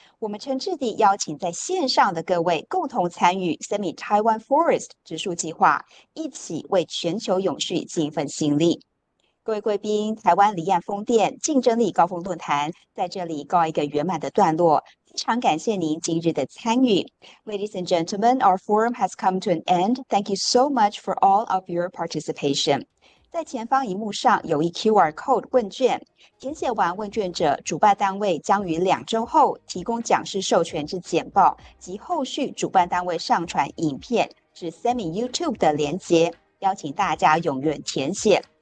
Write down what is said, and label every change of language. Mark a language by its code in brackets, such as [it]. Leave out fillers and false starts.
[zh] 我们诚挚地邀请在线上的各位共同参与 CEMI Taiwan Forest 植树计划，一起为全球永续尽一份心力。各位贵宾，台湾离岸风电竞争力高峰论坛在这里告一个圆满的段落。非常感谢您今日的参与。 [en] Ladies and gentlemen, our forum has come to an end. Thank you so much for all of your participation. [zh] 在前方萤幕上有一 QR code 问卷，填写完问卷者，主办单位将于2周后提供讲师授权之简报及后续主办单位上传影片至 Semi YouTube 的连结，邀请大家踊跃填写。